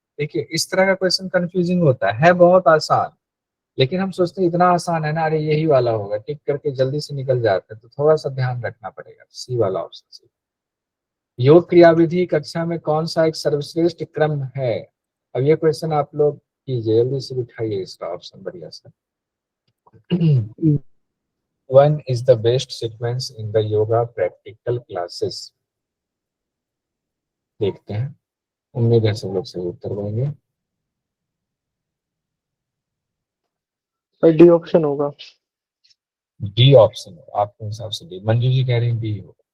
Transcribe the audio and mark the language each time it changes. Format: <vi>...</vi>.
<hi>देखिए इस तरह का क्वेश्चन कंफ्यूजिंग होता है बहुत आसान, लेकिन हम सोचते हैं इतना आसान है ना, अरे यही वाला होगा, टिक करके जल्दी से निकल जाते हैं, तो थोड़ा सा ध्यान रखना पड़ेगा। सी वाला ऑप्शन से, योग क्रियाविधि कक्षा में कौन सा एक सर्वश्रेष्ठ क्रम है। अब ये क्वेश्चन आप लोग कीजिए, जल्दी से उठाइए इसका ऑप्शन बढ़िया सा।</hi> <en>When is the best sequence in the yoga practical classes?</en> <hi>देखते हैं, उम्मीद है सब लोग सही उत्तर देंगे। डी ऑप्शन होगा। डी ऑप्शन आपके हिसाब से डी, मंजू जी कह रही हैं डी होगा।</hi>